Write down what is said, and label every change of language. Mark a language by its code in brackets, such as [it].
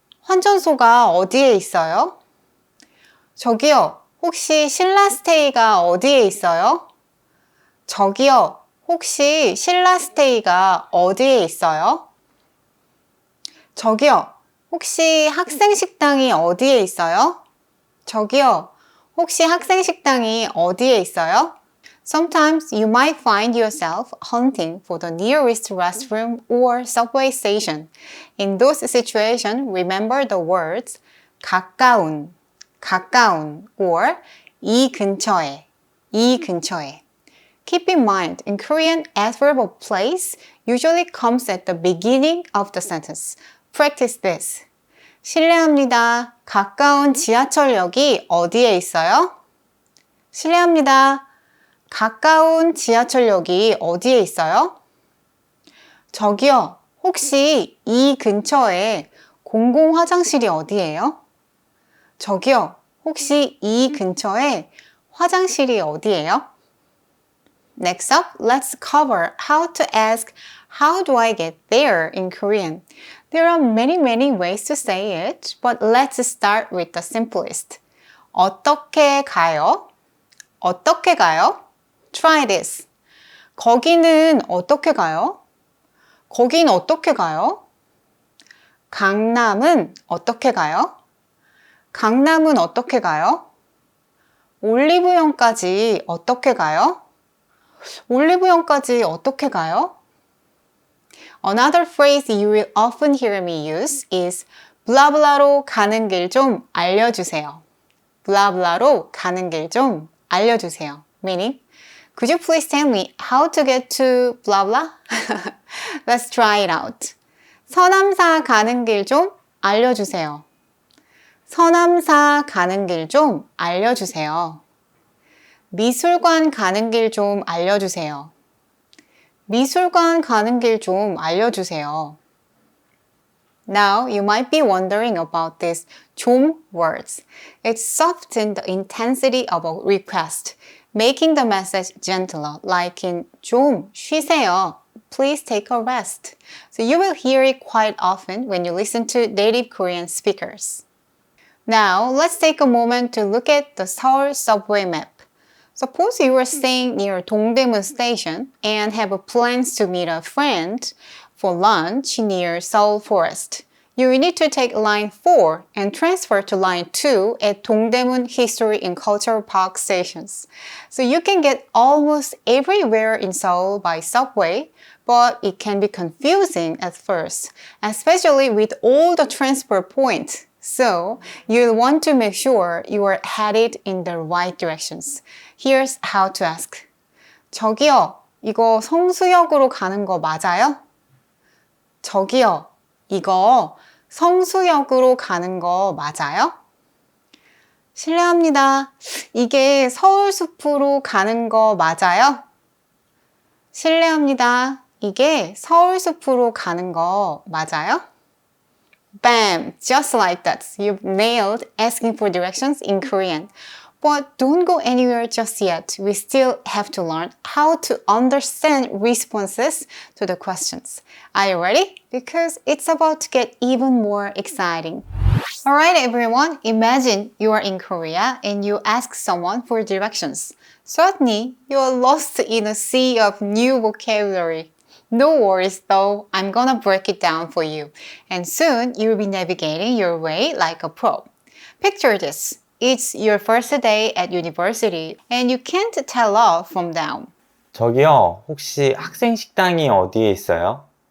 [ko] 환전소가 어디에 있어요? 저기요, 혹시 신라스테이가 어디에 있어요? 저기요, 혹시 신라스테이가 어디에 있어요? 저기요, 혹시 학생식당이 어디에 있어요? 저기요, 혹시 학생식당이 어디에 있어요? [en] Sometimes you might find yourself hunting for the nearest restroom or subway station. In those situations, remember the words [ko] 가까운, 가까운, [en] or [ko] 이 근처에, 이 근처에. [en] Keep in mind, in Korean, adverb of place usually comes at the beginning of the sentence. Practice this. [ko] 실례합니다. 가까운 지하철역이 어디에 있어요? 실례합니다. 가까운 지하철역이 어디에 있어요? 저기요, 혹시 이 근처에 공공 화장실이 어디예요? 저기요, 혹시 이 근처에 화장실이 어디예요? [en] Next up, let's cover how to ask, how do I get there in Korean? There are many ways to say it, but let's start with the simplest. [ko] 어떻게 가요? 어떻게 가요? [en] Try this. [ko] 거기는 어떻게 가요? 거긴 어떻게 가요? 강남은 어떻게 가요? 강남은 어떻게 가요? 올리브영까지 어떻게 가요? 올리브영까지 어떻게 가요? [en] Another phrase you will often hear me use is [ko] 블라블라로 가는 길 좀 알려주세요. 블라블라로 가는 길 좀 알려주세요. [en] Meaning, could you please tell me how to get to blah blah? Let's try it out. [ko] 서남사 가는 길 좀 알려주세요. 서남사 가는 길 좀 알려주세요. 미술관 가는 길 좀 알려주세요. 미술관 가는 길 좀 알려주세요. [en] Now, you might be wondering about these 좀 words. It softens the intensity of a request, making the message gentler, like in [ko] 좀 쉬세요. [en] please take a rest. So you will hear it quite often when you listen to native Korean speakers. Now, let's take a moment to look at the Seoul subway map. Suppose you are staying near Dongdaemun Station and have plans to meet a friend for lunch near Seoul Forest. You need to take line 4 and transfer to line 2 at Dongdaemun History and Cultural Park stations. So you can get almost everywhere in Seoul by subway, but it can be confusing at first, especially with all the transfer points. So you'll want to make sure you are headed in the right directions. Here's how to ask. [ko] 저기요, 이거 성수역으로 가는 거 맞아요? 저기요, 이거 성수역으로 가는 거 맞아요? 실례합니다. 이게 서울숲으로 가는 거 맞아요? 실례합니다. 이게 서울숲으로 가는 거 맞아요? [en] Bam! Just like that. You've nailed asking for directions in Korean. But don't go anywhere just yet. We still have to learn how to understand responses to the questions. Are you ready? Because it's about to get even more exciting. Alright everyone, imagine you are in Korea and you ask someone for directions. Suddenly, you are lost in a sea of new vocabulary. No worries though, I'm gonna break it down for you. And soon, you'll be navigating your way like a pro. Picture this. It's your first day at university and you can't tell off from down. [ko] 저기요, 혹시 학생 식당이 어디에 있어요?